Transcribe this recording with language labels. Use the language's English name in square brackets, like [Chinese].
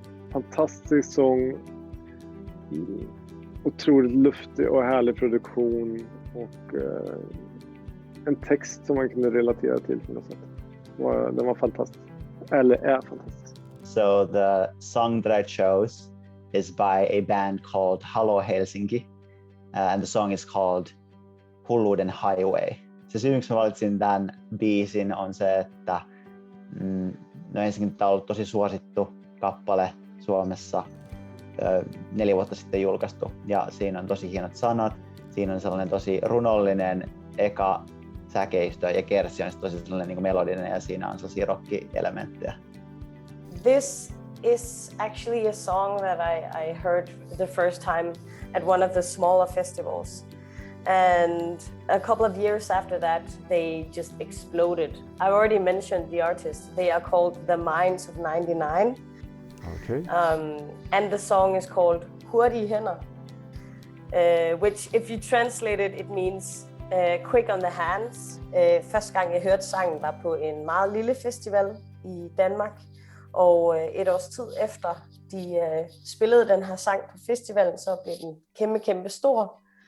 [Swedish] Fantastisk sång, otroligt luftig och härlig produktion och en text som man kunde relatera till på något sätt. Den var fantastisk, eller är fantastisk. [English] So the song that I chose is by a band called Halo Helsinki, and the song is called Hulluuden Highway. [Finnish] Se syy, miksi mä valitsin tämän biisin, on se, että ensinnäkin tämä on ollut tosi suosittu kappale Suomessa 4 vuotta sitten julkaistu, ja siinä on tosi hienot sanat, siinä on sellainen tosi runollinen eka säkeistö, ja kertsi on tosi sellainen niin kuin melodinen, ja siinä on sellaisia rock-elementtejä. [English] This is actually a song that I heard the first time at one of the smaller festivals. And a couple of years after that, they just exploded. I already mentioned the artists. They are called The Minds of 99. Okay. And the song is called Hurtige hænder, which if you translate it, it means quick on the hands. [Danish] Første gang jeg hørte sangen var på en meget lille festival i Danmark, og et års tid efter de spillede den her sang på festivalen, så blev den kæmpe stor.